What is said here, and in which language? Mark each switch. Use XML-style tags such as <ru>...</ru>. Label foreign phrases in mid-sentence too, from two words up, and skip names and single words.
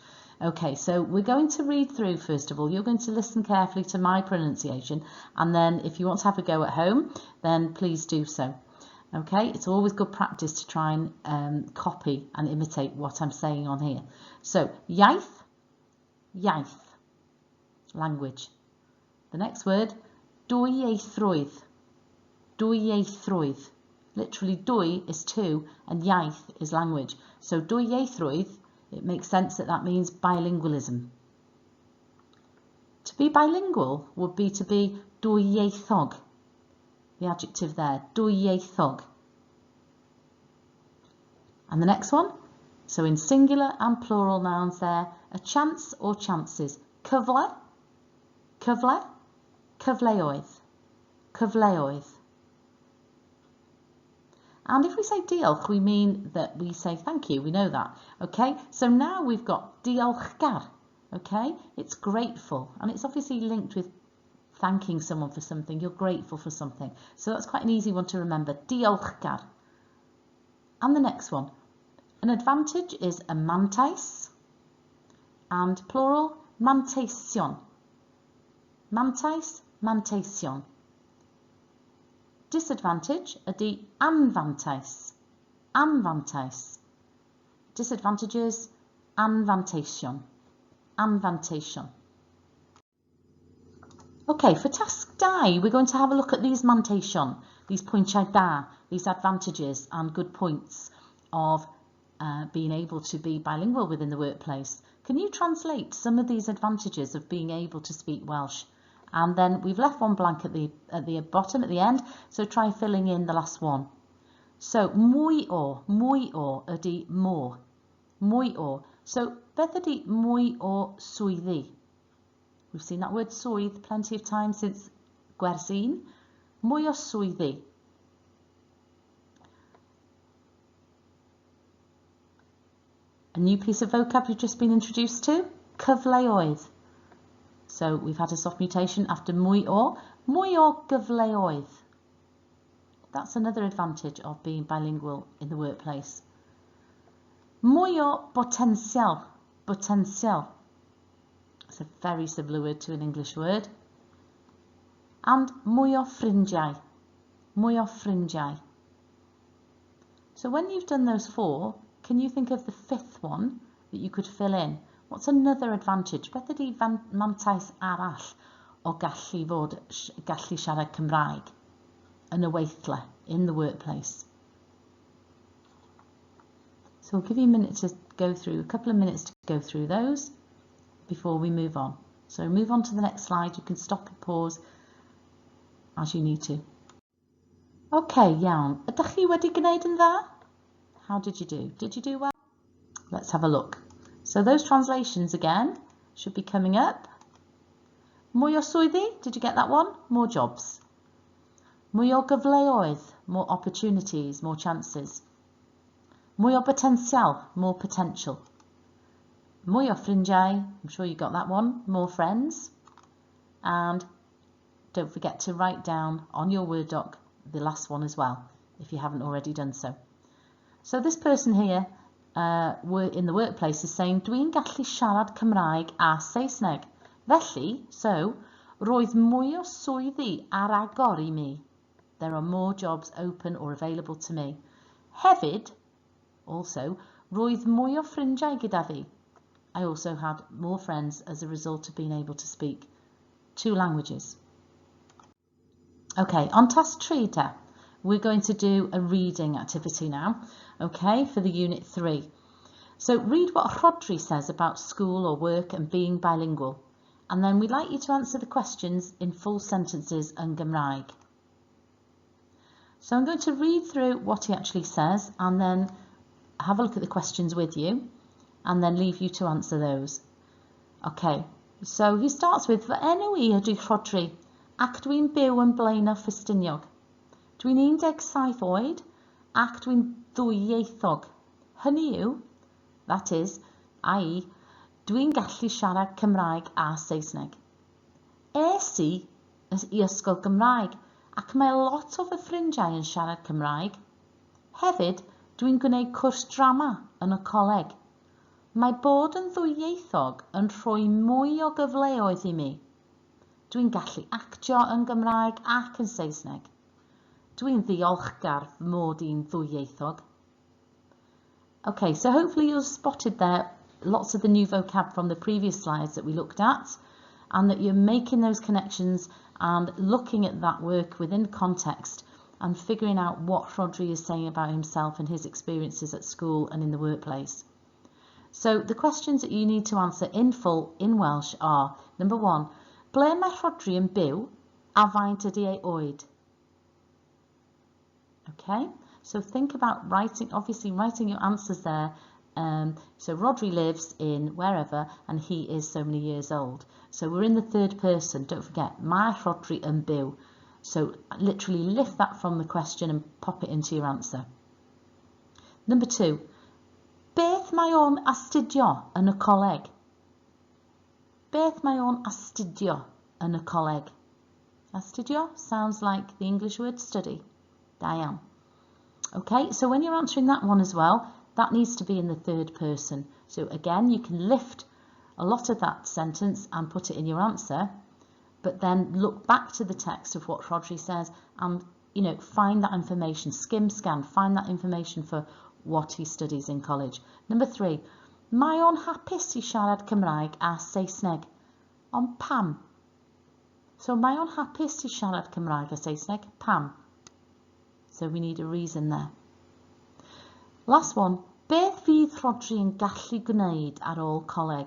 <en>Okay, so we're going to read through first of all. You're going to listen carefully to my pronunciation, and then if you want to have a go at home, then please do so. Okay, it's always good practice to try and copy and imitate what I'm saying on here. So,</en> <cy>iaith, iaith,</cy> <en>language. The next word,</en> <cy>dwyieithrwydd, dwyieithrwydd.</cy> <en>Literally, dwy is two and iaith is language. So, dwyieithrwydd, it makes sense that that means bilingualism. To be bilingual would be to be dwyieithog, the adjective there, dwyieithog. And the next one, so in singular and plural nouns there, a chance or chances.</en> <cy>Cyfle, cyfle, cyfleoedd, cyfleoedd.</cy> <en>And if we say diolch, we mean that we say thank you. We know that. Okay, so now we've got diolchgar. Okay, it's grateful, and it's obviously linked with thanking someone for something, you're grateful for something. So that's quite an easy one to remember, diolchgar. And the next one, an advantage is a mantais, and plural,</en> <cy>manteision. Mantais, manteision. Disadvantage ydy anfantais, anfantais. Disadvantages, anfanteision, anfanteision.</cy> <en>Okay, for task 2, we're going to have a look at these manteision, these</en> <cy>pwyntiau da,</cy> <en>these advantages and good points of being able to be bilingual within the workplace. Can you translate some of these advantages of being able to speak Welsh? And then we've left one blank at the bottom, at the end, so try filling in the last one. So,</en> <cy>mwy o ydy more. Mwy o. So, beth ydy mwy o swyddi?</cy> <en>We've seen that word swydd plenty of times since gwers 1.</en> <cy>Mwy o swyddi.</cy> <en>A new piece of vocab you've just been introduced to, cyfleoedd. So we've had a soft mutation after</en> <cy>mwy o gyfleoedd.</cy> <en>That's another advantage of being bilingual in the workplace.</en> <cy>Mwy o potensial, potensial.</cy> <en>It's a very similar word to an English word.</en> <cy>And mwy o ffrindiau, mwy o ffrindiau.</cy> <en>So when you've done those 4, can you think of the 5th one that you could fill in? What's another advantage?</en> <cy>Beth ydy mantais arall o gallu siarad Cymraeg yn y weithle,</cy> <en>in the workplace? So we'll give you a minute to go through, a couple of minutes to go through those before we move on. So move on to the next slide. You can stop and pause as you need to. Okay, iawn.</en> <cy>Ydych chi wedi gwneud yn dda?</cy> <en>How did you do? Did you do well? Let's have a look. So those translations again should be coming up.</en> <cy>Mwy o swyddi,</cy> <en>did you get that one? More jobs.</en> <cy>Mwy o gyfleoedd,</cy> <en>more opportunities, more chances.</en> <cy>Mwy o potensial,</cy> <en>more potential.</en> <cy>Mwy o ffrindiau,</cy> <en>I'm sure you got that one, more friends. And don't forget to write down on your Word doc the last one as well, if you haven't already done so. So this person here in the workplace is saying,</en> <cy>dwi'n gallu siarad Cymraeg a Saesneg. Felly, so, roedd mwy o swyddi ar agor i mi.</cy> <en>There are more jobs open or available to me.</en> <cy>Hefyd, also, roedd mwy o ffrindiau gyda fi.</cy> <en>I also had more friends as a result of being able to speak 2 languages. Okay, on task 3, we're going to do a reading activity now, okay, for the unit 3. So read what Rhodri says about school or work and being bilingual, and then we'd like you to answer the questions in full sentences and Gymraeg. So I'm going to read through what he actually says and then have a look at the questions with you and then leave you to answer those. Okay, so he starts with,</en> <cy>fy enw I ydy Rhodri ac dwi'n byw yn Blaenau Ffestiniog. Dwi'n 17 oed ac dwi'n ddwyieithog. Hynny yw,</cy> <en>that is,</en> <cy>i.e., dwi'n gallu siarad Cymraeg a Saesneg. Es I ysgol Gymraeg ac mae lot o fy ffrindiau yn siarad Cymraeg. Hefyd, dwi'n gwneud cwrs drama yn y coleg. Mae bod yn ddwyieithog yn rhoi mwy o gyfleoedd I mi. Dwi'n gallu actio yn Gymraeg ac yn Saesneg. Dwi'n ddiolchgar fy mod i'n ddwyieithog.</cy> <en>Okay, so hopefully you've spotted there lots of the new vocab from the previous slides that we looked at, and that you're making those connections and looking at that work within context and figuring out what Rhodri is saying about himself and his experiences at school and in the workplace. So the questions that you need to answer in full in Welsh are, number 1,</en> <cy>ble mae Rhodri yn byw a faint ydy ei oed?</cy> <en>Okay, so think about writing your answers there. So Rhodri lives in wherever and he is so many years old. So we're in the 3rd person, don't forget,</en> <cy>mae Rhodri yn byw.</cy> <en>So literally lift that from the question and pop it into your answer. Number 2,</en> <cy>beth mae o'n astudio yn y coleg? Beth mae o'n astudio yn y coleg?</cy> <en>Astudio sounds like the English word study.</en> <cy>Da iawn.</cy> <en>Okay, so when you're answering that one as well, that needs to be in the third person. So again, you can lift a lot of that sentence and put it in your answer, but then look back to the text of what Rhodri says and, you know, find that information, skim scan, find that information for what he studies in college. Number 3,</en> <cy>mae o'n hapus I siarad Cymraeg a Saesneg, ond pam? So mae o'n hapus I siarad Cymraeg a Saesneg, pam?</cy> <en>So we need a reason there. Last one,</en> <cy>beth fydd Rhodri yn gallu gwneud ar ôl coleg?</cy>